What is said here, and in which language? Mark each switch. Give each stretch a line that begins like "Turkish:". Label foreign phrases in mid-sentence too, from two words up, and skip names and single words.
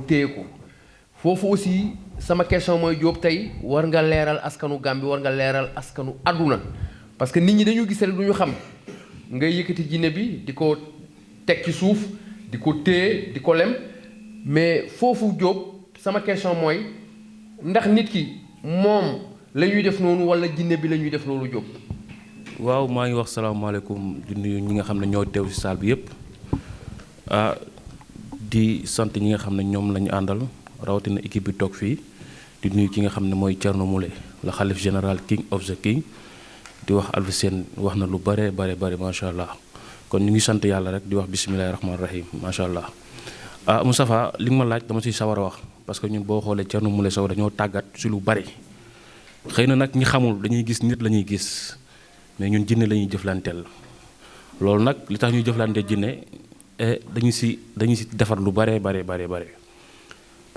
Wolof: téye ko foofu aussi sama question mooy Diop tey war nga leeral askanu Gàmbi war nga leeral askanu àdduna parce que nit ñi dañu gis rek du ñu xam ngay yëkkati jinne bi di ko teg ci suuf di ko téye di ko lem mais foofu Diop sama question mooy ndax nit ki moom la ñuy def noonu wala jinne bi la ñuy def loolu Diop. waaw maa ngi wax salaamaaleykum di nuyu ñi nga xam ne ñoo teew ci salle bi yëpp di sant ñi nga xam ne ñoom la ñu àndal rawatina équipe bi toog fii di nuyu ki nga xam ne mooy Thierno Moule la xalif général
English: king of the king
Wolof: di wax Alfayda wax na lu bare macha allah kon ñu ngi sant yàlla rek di wax bisimilahi rahmaani rahim macha allah. Moustapha li nga ma laaj dama ciy sawar a wax parce que ñun boo xoolee Thierno Moule Sow dañoo tàggat ci lu bari xëy na nag ñi xamul dañuy gis nit la ñuy gis mais ñun jinne la ñuy jëflanteel loolu nag li tax ñuy jëflante jinne dañu si defar lu bare parce